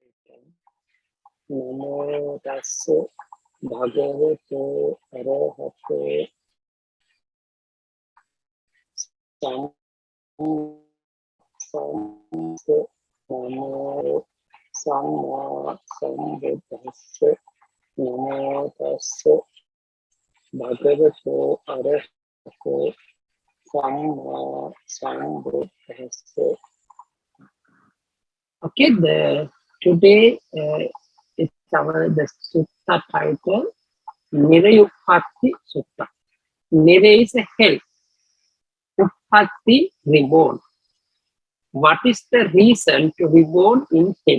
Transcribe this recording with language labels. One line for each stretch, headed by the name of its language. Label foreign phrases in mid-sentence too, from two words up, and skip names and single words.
Pali: Namo tassa bhagavato arahato sambuddhassa. Namo samma sambuddhassa. Namo tassa bhagavato arahato samma sambuddhassa.
English: Okay, today it's the sutta title Nirayupatti Sutta. Nire is a hell. Uppatti, reborn. What is the reason to reborn in hell?